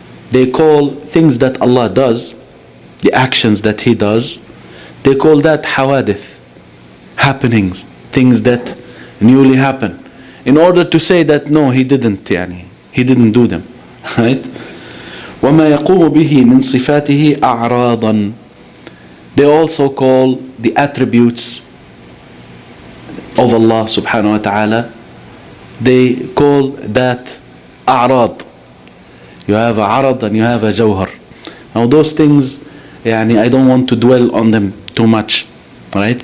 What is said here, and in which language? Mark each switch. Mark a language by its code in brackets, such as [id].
[en] They call things that Allah does, the actions that He does, they call that حوادث, happenings, things that newly happen, in order to say that no, He didn't do them, right? [ar] وَمَا يَقُومُ بِهِ مِنْ صِفَاتِهِ أَعْرَاضًا. [en] They also call the attributes of Allah subhanahu wa ta'ala, they call that أعراض. You have a arad and you have a jawhar. Now those things, I don't want to dwell on them too much, right?